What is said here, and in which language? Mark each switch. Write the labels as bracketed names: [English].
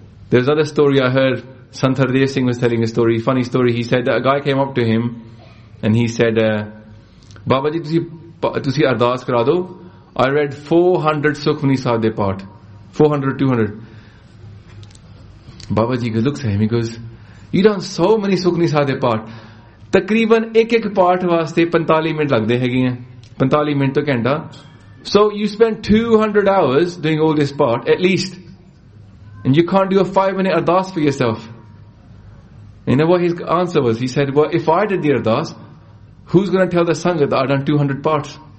[English] There's another story I heard. Sant Hardeep Singh was telling a story. Funny story. He said that a guy came up to him And he said, Baba ji, [Punjabi] tusi ardaas kara do. [English] I read 400 Sukhmani Sahib de paath. 200. Baba ji looks at him, he goes, you done so many Sukhmani Sahib de paath. [Punjabi] ਤਕਰੀਬਨ ਏਕ ਪਾਠ ਵਾਸਤੇ 45 minute ਲਗਦੇ ਹੈ ਗਏ ਹੈਂ. 45 minute ਤੋ ਘੰਟਾ. [English] So you spend 200 hours doing all this part, at least. And you can't do a 5-minute ardaas for yourself. You know what his answer was? He said, well, if I did the ardaas, who's going to tell the sangha that I've done 200 parts?